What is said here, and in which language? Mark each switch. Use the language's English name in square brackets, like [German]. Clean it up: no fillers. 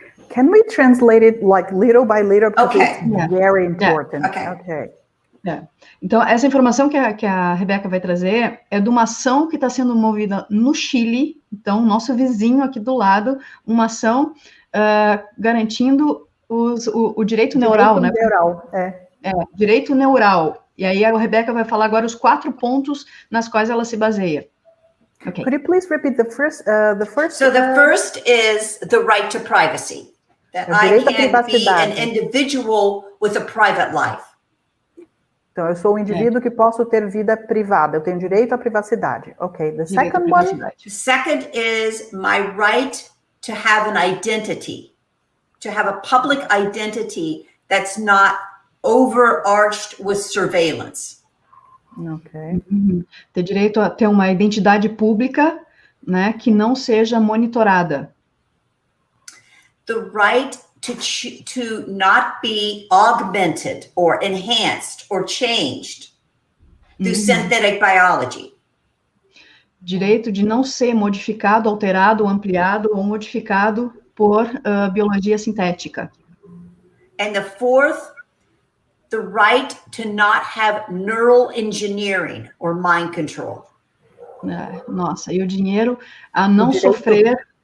[English] Can we translate it like little by little? Because Okay. it's very important. Yeah. Okay. [Portuguese] Então, essa informação que a Rebeca vai trazer é de uma ação que está sendo movida no Chile, então, nosso vizinho aqui do lado, uma ação garantindo o direito neural, né? Neural, Direito neural. E aí a Rebeca vai falar agora os 4 pontos nas quais ela se baseia. [English] Okay. Could you please repeat the first? So the first is the right to privacy. That I can be an individual with a private life. [Portuguese] Então, eu sou um indivíduo que posso ter vida privada. Eu tenho direito à privacidade. [English] Okay. The second one. The second is my right to have an identity, to have a public identity that's not overarched with surveillance. Okay. [Portuguese] Ter direito a ter uma identidade pública, né, que não seja monitorada. [English] The right to not be augmented or enhanced or changed through synthetic biology. [Portuguese] Direito de não ser modificado, alterado, ampliado ou modificado por biologia sintética. [English] And the fourth, the right to not have neural engineering or mind control. [Portuguese] Nossa, e o dinheiro a não sofrer...